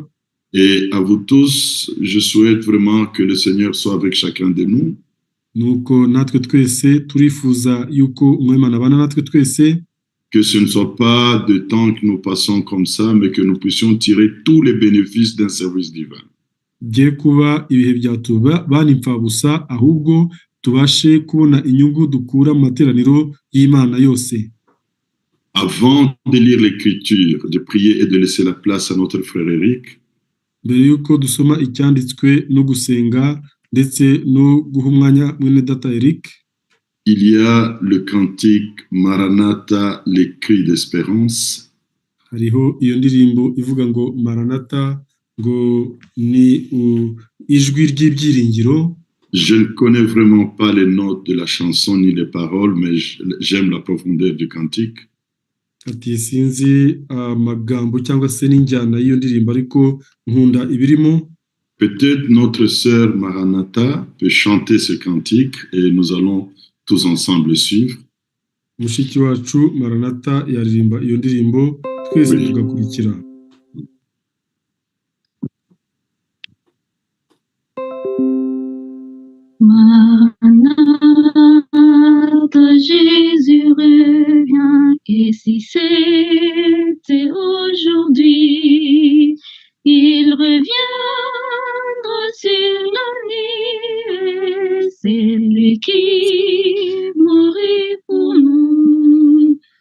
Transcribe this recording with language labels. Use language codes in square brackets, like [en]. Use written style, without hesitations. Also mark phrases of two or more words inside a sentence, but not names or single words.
[fr] Et à vous tous, je souhaite vraiment que le Seigneur soit avec chacun de nous. [rw] Nuko natwe twese turifuza yuko umwami Imana abana natwe twese. [fr] Que ce ne soit pas de temps que nous passons comme ça, mais que nous puissions tirer tous les bénéfices d'un service divin. [rw] Bye kuba ibihe byatuba bani impfabusa, ahubwo tubashe kubona inyungu dukura mu materaniro y'Imana yose. [fr] Avant de lire l'écriture, de prier et de laisser la place à notre frère Eric, [rw] mbere yuko dusoma icyanditswe no gusenga ndetse no guha umwanya mwene data Eric, [fr] il y a le cantique Maranatha, les cris d'espérance. [rw] Hariho iyo ndirimbo ivuga ngo Maranatha, ngo ni ijwi ry'ibyiringiro. [fr] Je ne connais vraiment pas les notes de la chanson ni les paroles, mais j'aime la profondeur du cantique. [rw] Ati sinzi amagambo cyangwa se n'injyana y'iyo ndirimbo, ariko nkunda ibirimo. [fr] Peut-être notre sœur Maranatha peut chanter ce cantique et nous allons tous ensemble le suivre. [rw] Mushiki wacu Maranatha yaririmba iyo ndirimbo twese Oui. tugakurikira. [fr] Maranatha, Jésus revient, et si c'était aujourd'hui, il reviendra sur la nuit, c'est lui qui mourut pour nous.